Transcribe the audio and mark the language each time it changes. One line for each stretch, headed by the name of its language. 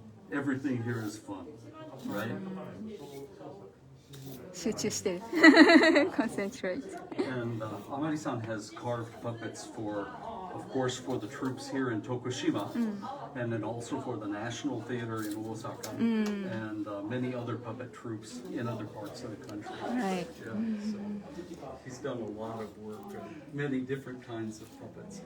English: Everything here is fun, right?
Japanese: 集中してるconcentrate
English: And Amari-san has carved puppets for, of course, for the troops here in Tokushima, and then also for the National Theater in Osaka, and many other puppet troops in other parts of the country. Right. Yeah, so he's done a lot of work on many different kinds of puppets.